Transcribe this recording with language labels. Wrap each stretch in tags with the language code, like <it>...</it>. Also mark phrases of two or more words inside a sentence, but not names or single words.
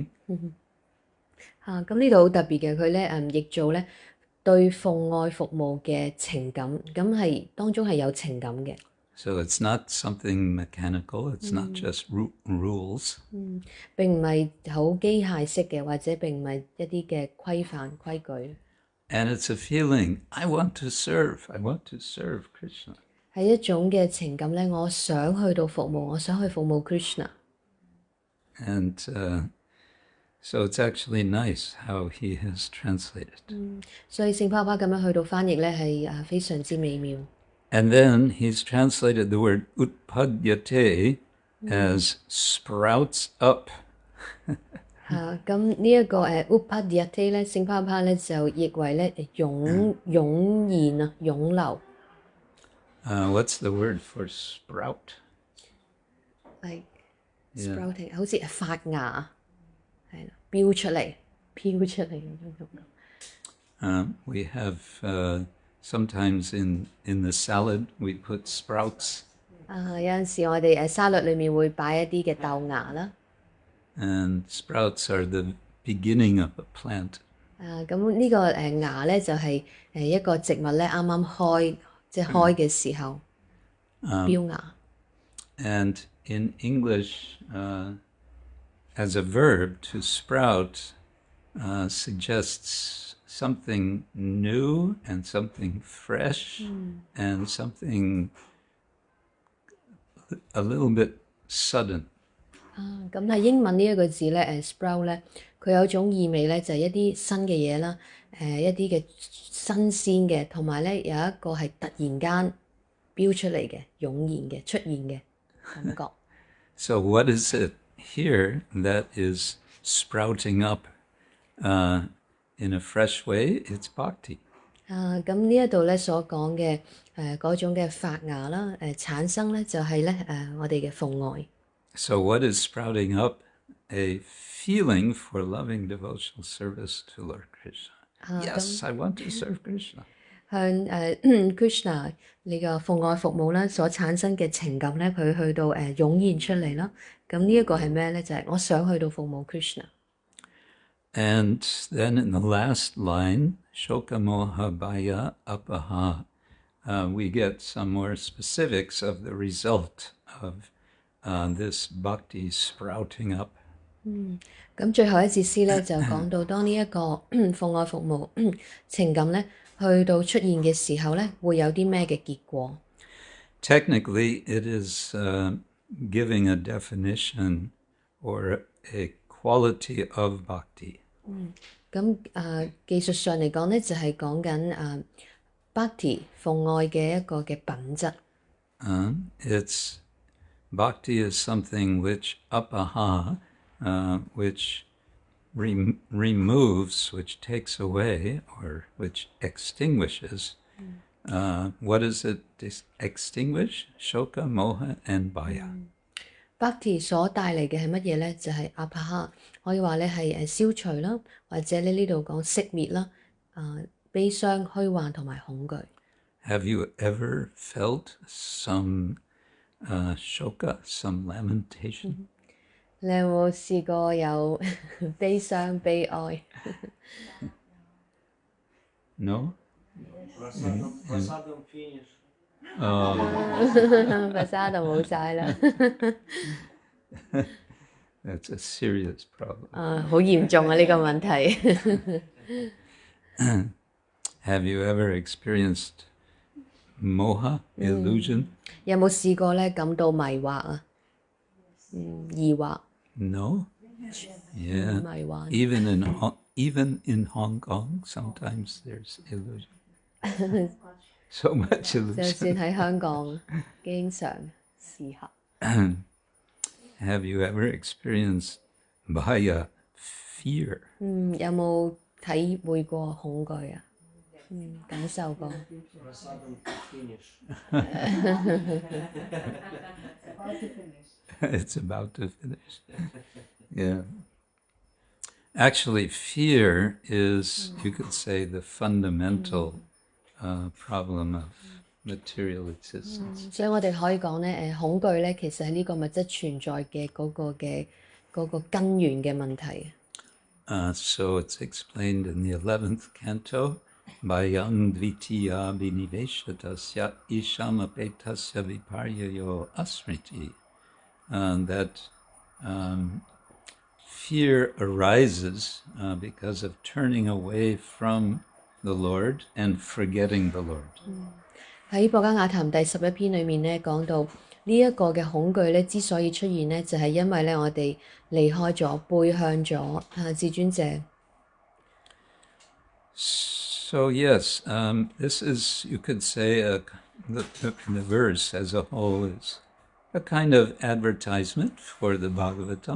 <yue>咁呢度好特別嘅，佢咧譯做咧對奉愛服務嘅情感，咁係當中係有情感嘅。</yue> <en>So it's not something mechanical, it's not just rules.</en> <yue>並唔係好機械式嘅，或者並唔係一啲嘅規矩。</yue> <en>And it's a feeling, I want to serve Krishna.</en> <yue>係一種嘅情感咧，我想去到服務，我想去服務 Krishna。</yue> <en>And so it's actually nice how he has translated.</en> <yue>所以聖爸爸咁樣去到翻譯咧係非常之美妙。</yue> <en>And then he's translated the word utpadyate as sprouts up.</en> <yue>咁呢一個utpadyate 咧，聖爸爸咧就譯為咧湧現啊，湧流。</yue> <en>What's the word for sprout? Like sprouting，</en> <yue>好似發芽，係啦，飆出嚟咁樣。</yue> <en>We have sometimes in the salad we put sprouts.</en> <yue>有陣時我哋沙律裏面會擺一啲嘅豆芽啦。</yue> <en>And sprouts are the beginning of a plant.</en> <yue>咁呢個芽咧就係一個植物咧啱啱開，即係開嘅時候飆芽。</yue> <en>And in English, as a verb, to sprout suggests something new and something fresh and something a little bit sudden.</en> <yue>咁喺英文呢一個字咧，sprout 咧，佢有種意味咧，就係一啲新嘅嘢啦，一啲嘅新鮮嘅，同埋咧有一個係突然間飆出嚟嘅、湧現嘅、出現嘅感覺。</yue> <en>So what is it here that is sprouting up in a fresh way? It's bhakti.</en> <yue>咁呢一度咧所講嘅嗰種嘅發芽啦，產生咧就係咧我哋嘅奉愛。</yue> <en>So what is sprouting up? A feeling for loving devotional service to Lord Kṛṣṇa. Yes, I want to serve Krishna.</en> <yue>向Krishna 呢個奉愛服務啦，所產生嘅情感咧，佢去到湧現出嚟啦。咁呢一個係咩咧？就係我想去到服務 Krishna。</yue> <en>And then in the last line, śoka-moha-bhayāpahā, we get some more specifics of the result of this bhakti sprouting up.</en> <yue>咁最後一節詩咧就講到，當呢一個奉愛服務情感咧去到出現嘅時候咧，會有啲咩嘅結果？</yue> <en>Technically, it is giving a definition or a quality of bhakti.</en> <yue>咁技術上嚟講咧，就係講緊bhakti 奉愛嘅一個嘅品質。</yue> <en>It's bhakti is something which apaha, which removes, which takes away, or which extinguishes. What does it extinguish? Śoka-moha and bhaya.</en> <yue>Bhakti 所帶嚟嘅係乜嘢咧？就係 apaha， 可以話咧係消除啦，或者咧呢度講熄滅啦，悲傷、虛幻同埋恐懼。</yue> <en>Have you ever felt some śoka, some lamentation?</en> <yue>你有冇試過有悲傷、悲哀</yue> <en>No? Prasadam finish.</en> <yue>Prasadam 冇晒啦。</yue> <en>That's a serious problem.</en> <yue>好嚴重啊呢個問題。</yue> <en>Have you ever experienced moha, illusion?</en> <yue>有冇試過咧感到迷惑啊？疑惑。</yue> <en>No? Yeah.</en> <yue>迷幻。</yue> <en>Even in Hong Kong, sometimes there's illusion. So much</en> <yue>就算</yue> <en>illusion.</en> <yue>喺香港，經常試下。</yue> <en>Have you ever experienced bhaya, fear?</en> <yue>有冇體會過恐懼啊？感受過。</yue> <en>Prasadam finish. It's about to finish. Yeah. Actually, fear is, you could say, the fundamental problem of material existence.</en> <yue>所以我哋可以講咧，恐懼咧，其實係呢個物質存在嘅嗰個根源嘅問題。</yue> <en>So it's explained in the 11th canto,</en> <sa>Bhayang dvitiya biniveshatasya ishamapetasya viparyayo asmriti.</sa> <en>That fear arises because of turning away from the Lord and forgetting the Lord.</en> <yue>喺《薄伽雅談》第11篇裏面咧，講到呢一個嘅恐懼咧，之所以出現咧，就係因為咧我哋離開咗、背向咗至尊者。</yue> <en>So yes, this is, you could say, the verse as a whole is a kind of advertisement for the Bhagavatam.</en>